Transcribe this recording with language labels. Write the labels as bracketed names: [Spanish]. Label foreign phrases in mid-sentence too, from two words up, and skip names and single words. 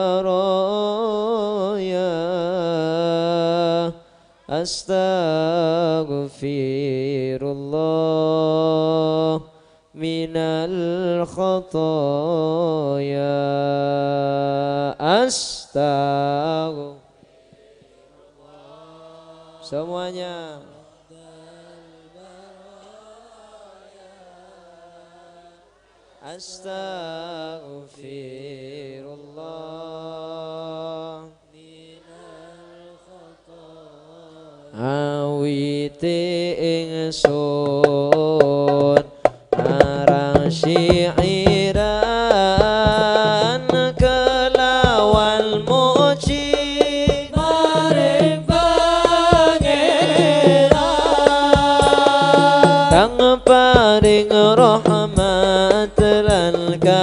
[Arabic] baraya, أستغفر الله من الخطايا أستغفر الله semuanya. أستغفر الله من الخطايا, [Javanese] awite ingsun arang syi'iran kelawan muji maring pangeran kang paring rahmat lan